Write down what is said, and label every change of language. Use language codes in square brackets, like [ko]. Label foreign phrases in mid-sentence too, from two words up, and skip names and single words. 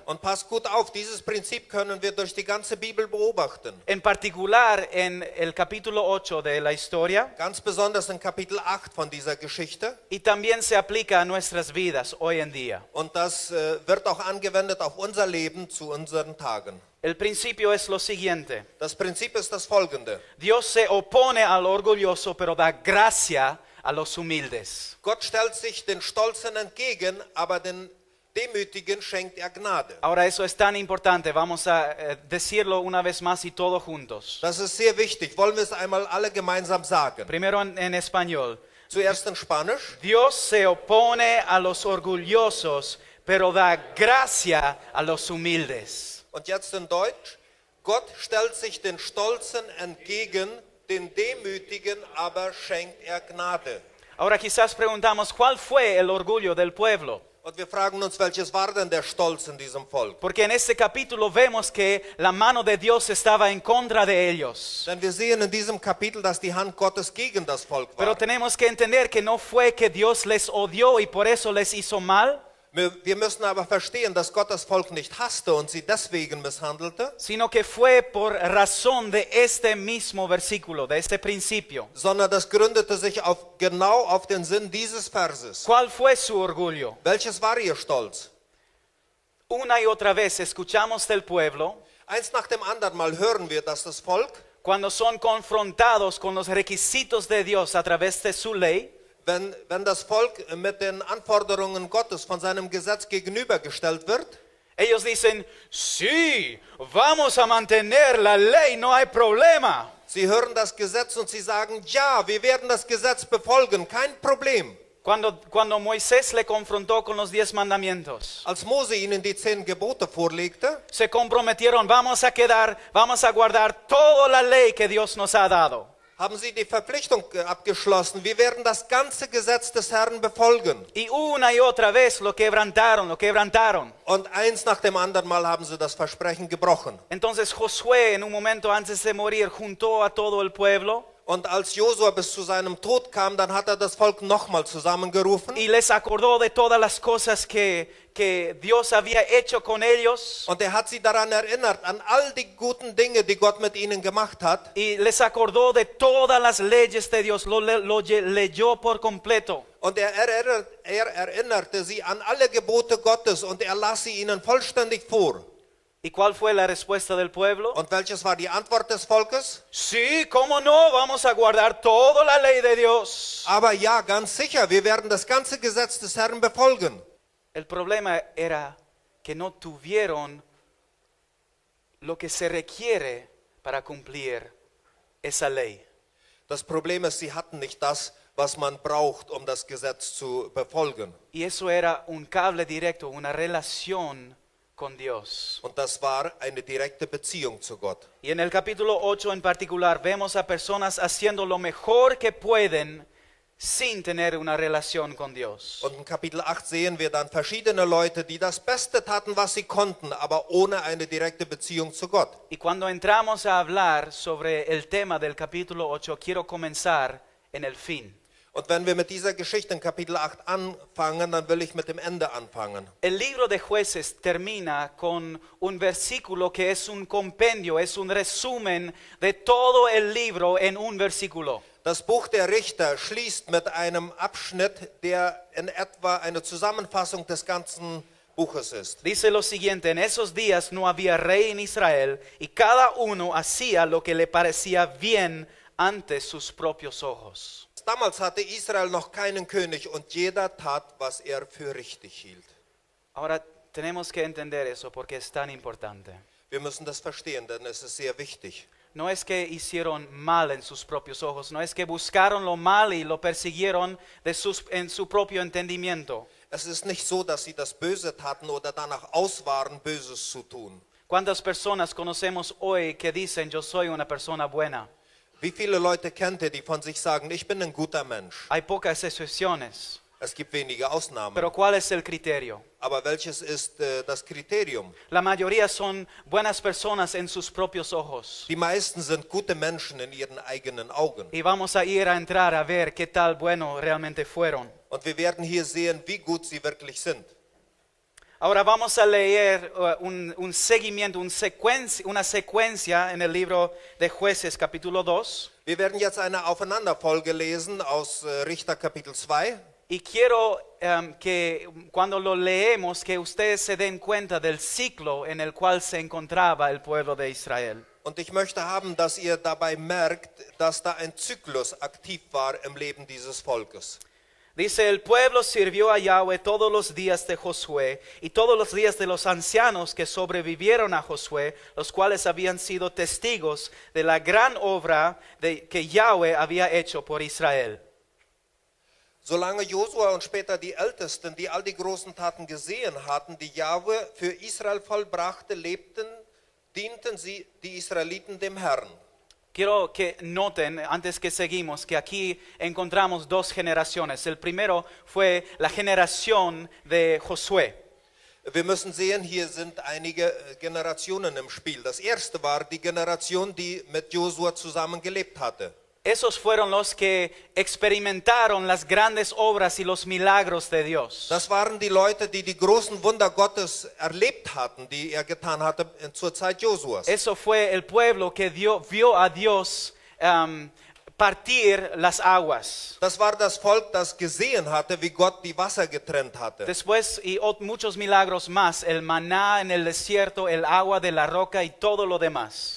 [de] Und passt gut auf, dieses Prinzip können wir durch die ganze Bibel beobachten. [es] En particular en el capítulo 8 de la historia. [de] Ganz besonders in Kapitel 8 von dieser Geschichte. [es] Y también se aplica a nuestras vidas hoy en día. [de] Und das wird auch angewendet auf unser Leben zu unseren Tagen. [es] El principio es lo siguiente. [de] Das Prinzip ist das folgende. [es] Dios se opone al orgulloso, pero da gracia a los humildes. [de] Gott stellt sich den Stolzen entgegen, aber den Demütigen schenkt er Gnade. [es] Ahora eso es tan importante. Vamos a decirlo una vez más y todos juntos. [de] Das ist sehr wichtig. Wollen wir es einmal alle gemeinsam sagen? [es] Primero en español. [de] Zuerst in Spanisch. [es] Dios se opone a los orgullosos, pero da gracia a los humildes. [de] Und jetzt in Deutsch. Gott stellt sich den Stolzen entgegen, den Demütigen aber schenkt er Gnade. [es] Ahora quizás preguntamos, ¿cuál fue el orgullo del pueblo? [de] Und wir fragen uns, welches war denn der Stolz in diesem Volk? [es] Porque en este capítulo vemos que la mano de Dios estaba en contra de ellos. [de] Denn wir sehen in diesem Kapitel, dass die Hand Gottes gegen das Volk [es] Pero [de] war. [es] tenemos que entender que no fue que Dios les odió y por eso les hizo mal. [de] Wir müssen aber verstehen, dass Gott das Volk nicht hasste und sie deswegen misshandelte, [es] sino que fue por razón de este mismo versículo, de este principio. [de] sondern das gründete sich genau auf den Sinn dieses Verses. [es] ¿Cuál fue su orgullo? [de] Welches war ihr Stolz? [es] Una y otra vez escuchamos del pueblo [de] Eins nach dem anderen Mal hören wir, dass das Volk, [es] cuando son confrontados con los requisitos de Dios a través de su ley, [de] wenn das Volk mit den Anforderungen Gottes von seinem Gesetz gegenübergestellt wird, [es] ellos dicen, sí, vamos a mantener la ley, no hay problema. [de] sie hören das Gesetz und sie sagen, ja, wir werden das Gesetz befolgen, kein Problem. [es] Cuando Moisés le confrontó con los 10 mandamientos, [de] Als Mose ihnen die 10 Gebote vorlegte, [es] se comprometieron, vamos a guardar toda la ley que Dios nos ha dado. [de] haben sie die Verpflichtung abgeschlossen, wir werden das ganze Gesetz des Herrn befolgen. [es] Y una y otra vez lo quebrantaron. [de] Und eins nach dem anderen Mal haben sie das Versprechen gebrochen. [es] Entonces Josué en un momento antes de morir juntó a todo el pueblo [de] Und als Josua bis zu seinem Tod kam, dann hat das Volk nochmal zusammengerufen. [es] y les acordó de todas las cosas que Dios había hecho con ellos. [de] Und hat sie daran erinnert, an all die guten Dinge, die Gott mit ihnen gemacht hat. [es] Y les acordó de todas las leyes de Dios, lo leyó por completo. [de] Und erinnerte sie an alle Gebote Gottes und las sie ihnen vollständig vor. [es] ¿Y cuál fue la respuesta del pueblo? [de] Und welches war die Antwort des Volkes? [es] Sí, cómo no, vamos a guardar toda la ley de Dios. [de] Aber ja, ganz sicher, wir werden das ganze Gesetz des Herrn befolgen. [es] El problema era que no tuvieron lo que se requiere para cumplir esa ley. [de] Das Problem ist, sie hatten nicht das, was man braucht, um das Gesetz zu befolgen. [es] Y eso era un cable directo, una relación con Dios. [de] Und das war eine direkte Beziehung zu Gott. [es] Y en el capítulo 8 en particular vemos a personas haciendo lo mejor que pueden sin tener una relación con Dios. [de] Und in Kapitel 8 sehen wir dann verschiedene Leute, die das Beste taten, was sie konnten, aber ohne eine direkte Beziehung zu Gott. [es] Y cuando entramos a hablar sobre el tema del capítulo 8, quiero comenzar en el fin. [de] Und wenn wir mit dieser Geschichte in Kapitel 8 anfangen, dann will ich mit dem Ende anfangen. [es] El libro de Jueces termina con un versículo que es un compendio, es un resumen de todo el libro en un versículo. [de] Das Buch der Richter schließt mit einem Abschnitt, der in etwa eine Zusammenfassung des ganzen Buches ist. [es] Dice lo siguiente, en esos días no había rey en Israel y cada uno hacía lo que le parecía bien ante sus propios ojos. [de] Damals hatte Israel noch keinen König und jeder tat, was er für richtig hielt. [es] Ahora tenemos que entender eso porque es tan importante. [de] Wir müssen das verstehen, denn es ist sehr wichtig. [es] No es que hicieron mal en sus propios ojos, no es que buscaron lo mal y lo persiguieron en su propio entendimiento. [de] Es ist nicht so, dass sie das Böse taten oder danach aus waren, Böses zu tun. [es] ¿Cuántas personas conocemos hoy que dicen yo soy una persona buena? [de] Wie viele Leute kennt ihr, die von sich sagen, ich bin ein guter Mensch? [es] Hay pocas excepciones, [de] Es gibt wenige Ausnahmen. [es] pero ¿cuál es el criterio? [de] Aber welches ist das Kriterium? [es] La mayoría son buenas personas en sus propios ojos. [de] Die meisten sind gute Menschen in ihren eigenen Augen. [es] Y vamos a ir a entrar a ver qué tal bueno realmente fueron. [de] Und wir werden hier sehen, wie gut sie wirklich sind. [es] Ahora vamos a leer un seguimiento, una secuencia en el libro de Jueces, capítulo 2. [de] Wir werden jetzt eine Aufeinanderfolge lesen aus Richter Kapitel 2. [es] Y quiero que cuando lo leemos, que ustedes se den cuenta del ciclo en el cual se encontraba el pueblo de Israel. [de] Und ich möchte haben, dass ihr dabei merkt, dass da ein Zyklus aktiv war im Leben dieses Volkes. [es] Dice, el pueblo sirvió a Yahweh todos los días de Josué y todos los días de los ancianos que sobrevivieron a Josué, los cuales habían sido testigos de la gran obra que Yahweh había hecho por Israel. [de] Solange Josua und später die Ältesten, die all die großen Taten gesehen hatten, die Jahwe für Israel vollbrachte, dienten die Israeliten dem Herrn. [es] Quiero que noten, antes que seguimos, que aquí encontramos dos generaciones. El primero fue la generación de Josué. [de] Wir müssen sehen, hier sind einige Generationen im Spiel. Das erste war die Generation, die mit Josua zusammen gelebt hatte. [es] esos fueron los que experimentaron las grandes obras y los milagros de Dios. [de] Das waren die Leute, die die großen Wunder Gottes erlebt hatten, die er getan hatte zur Zeit Josuas. [es] Eso fue el pueblo que vio a Dios partir las aguas. [de] Das war das Volk, das gesehen hatte, wie Gott die Wasser getrennt hatte. [es] Después y muchos milagros más, el maná en el desierto, el agua de la roca y todo lo demás.